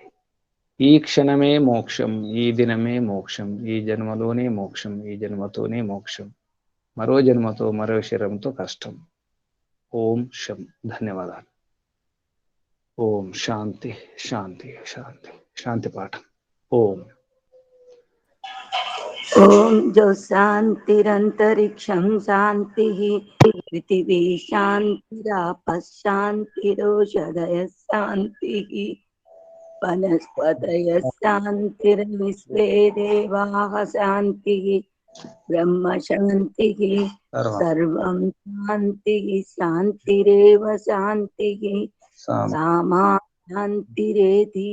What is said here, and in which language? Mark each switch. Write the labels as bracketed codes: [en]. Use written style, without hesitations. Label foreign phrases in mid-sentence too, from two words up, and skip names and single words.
[te] ఈ క్షణమే మోక్షం, ఈ దినమే మోక్షం, ఈ జన్మలోనే మోక్షం, ఈ జన్మతోనే మోక్షం, మరో జన్మతో మరో శరీరంతో కష్టం. ఓం శం. ధన్యవాదాలు. [sa] ఓం శాంతి శాంతి శాంతి. [te] శాంతి పాఠం. ఓం [sa] ओम जो शांतिरंतरिक्षं शांतिः पृथिवी शांतिरापः शांतिरोषधयः शांतिः वनस्पतयः शांतिर्विश्वे देवाः शांतिः ब्रह्म शांतिः सर्वं शांतिः शांतिरेव शांतिः सामा शांतिरेधि.